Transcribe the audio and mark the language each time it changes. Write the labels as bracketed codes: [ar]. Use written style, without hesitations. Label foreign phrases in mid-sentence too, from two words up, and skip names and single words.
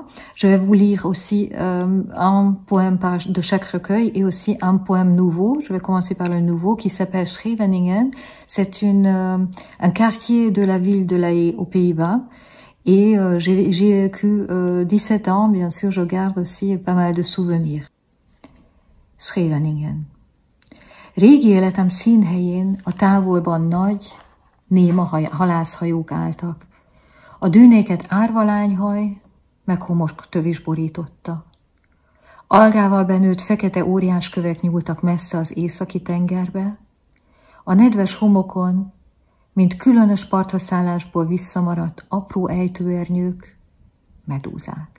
[fr] Je vais vous lire aussi un poème de chaque recueil et aussi un poème nouveau. Je vais commencer par le nouveau qui s'appelle Scheveningen. C'est un quartier de la ville de La Haye aux Pays-Bas. Et j'ai vécu 17 ans, bien sûr, je garde aussi pas mal de souvenirs. Scheveningen. [hu] Régi életem színhelyén a távolban nagy, néma halászhajók álltak. A dűnéket árvalányhaj, meg homoktövés borította. Algával benőtt fekete óriáskövek nyúltak messze az északi tengerbe, a nedves homokon, mint különös partraszállásból visszamaradt apró ejtőernyők, medúzák.